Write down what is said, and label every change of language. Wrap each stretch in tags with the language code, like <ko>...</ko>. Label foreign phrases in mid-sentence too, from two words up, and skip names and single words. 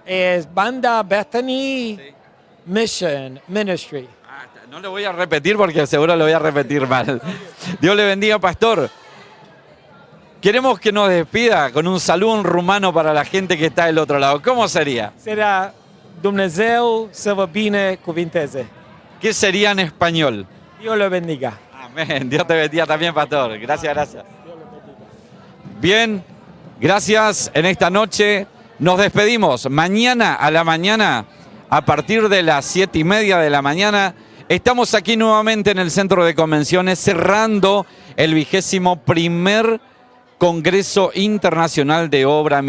<es>Es Banda Bethany Mission Ministry. No le voy a repetir porque seguro lo voy a repetir mal. Dios le bendiga, pastor. Queremos que nos despida con un saludo en rumano para la gente que está del otro lado. ¿Cómo sería?</es> <ro>Será Dumnezeu să vă binecuvinteze.</ro> <es>¿Qué sería en español? Dios lo bendiga. Amén. Dios te bendiga también, pastor. Gracias. Bien, gracias. En esta noche nos despedimos. Mañana a la mañana, a partir de las 7:30 de la mañana, estamos aquí nuevamente en el Centro de Convenciones cerrando el 21º Congreso Internacional de Obra Misionera.</es>